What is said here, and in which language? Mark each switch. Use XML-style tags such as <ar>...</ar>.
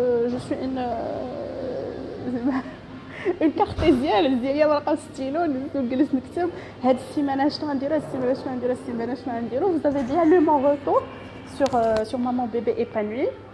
<fr>Je suis une cartésienne.</fr> <ar>ديالي ورقه ستيلو نجلس نكتب هاد السيمانه شنو غنديروا، هاد السيمانه شنو غنديروا، السيمانه شنو غنديروا.</ar> <fr>Vous avez bien lu mon retour sur maman bébé épanoui.</fr>